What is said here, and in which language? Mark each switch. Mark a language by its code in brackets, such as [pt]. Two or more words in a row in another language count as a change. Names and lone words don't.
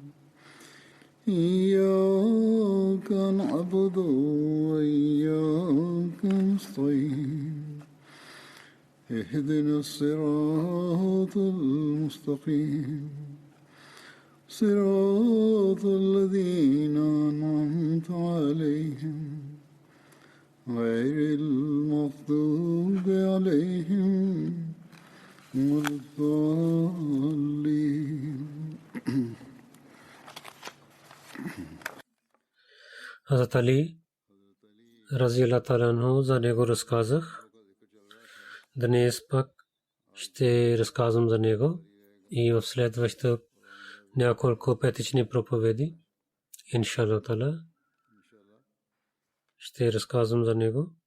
[ar] إياك نعبد وإياك نستعين اهدنا الصراط المستقيم صراط الذين أنعمت عليهم غير المغضوب عليهم ولا الضالين. [bg] Хазрат Али [ar] رضي الله تعالى عنه [bg] за него разказах. Днес пак ще разказвам за него и в следващите няколко петични проповеди, [ar] إن شاء الله تعالى, [bg] ще разказвам за него.